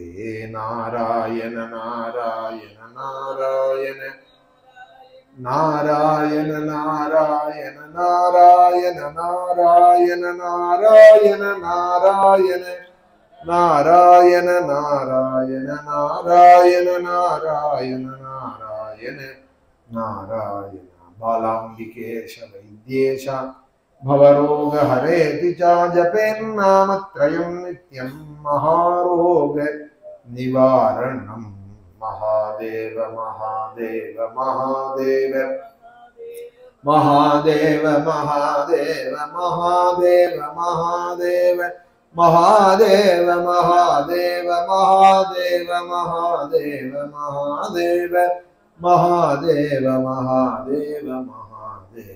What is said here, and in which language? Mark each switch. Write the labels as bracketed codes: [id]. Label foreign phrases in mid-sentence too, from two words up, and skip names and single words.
[sa] नारायण नारायण नारायण नारायण नारायण नारायण नारायण नारायण नारायण नारायण नारायण नारायण नारायण नारायण नारायण. बालाम्बिकेश वैद्येश भवरोग हरेति च जपेन्नामत्रयं नित्यं महारोग निवारणं. महादेव महादेव महादेव महादेव महादेव महादेव महादेव महादेव महादेव महादेव महादेव महादेव महादेव महादेव महादेव.